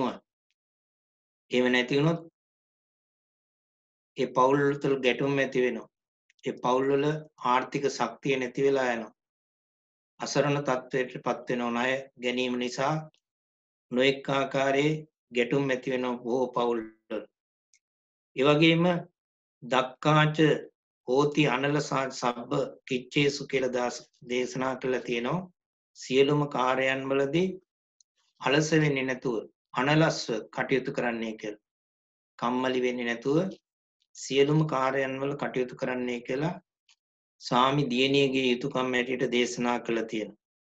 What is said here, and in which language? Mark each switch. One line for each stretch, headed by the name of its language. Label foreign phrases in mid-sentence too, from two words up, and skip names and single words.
Sinhala: එහෙම නැති වුණොත් ඒ පවුල් තුළ ගැටුම් ඇති වෙනවා. ඒ පවුල් වල ආර්ථික ශක්තිය නැති වෙලා යනවා. අසරණ තත්ත්වයටපත් වෙනවා. ණය ගැනීම නිසා නොඑක ආකාරයේ ගැටුම් ඇති වෙනවා බොහෝ පවුල් වල. ඒ වගේම
Pali: දක්කාච හෝති අනල සබ්බ කිච්චේසු
Sinhala: කියලා දේශනා කළා තියෙනවා. සියලුම කාර්යයන් වලදී අලස වෙන්නේ නැතුව අනලස්ව කටයුතු කරන්නේ කියලා. කම්මැලි වෙන්නේ නැතුව සියලුම කාර්යයන් වල කටයුතු කරන්නේ කියලා සාමි දියණියගේ යුතුයකම් ඇටියට දේශනා කළා තියෙනවා.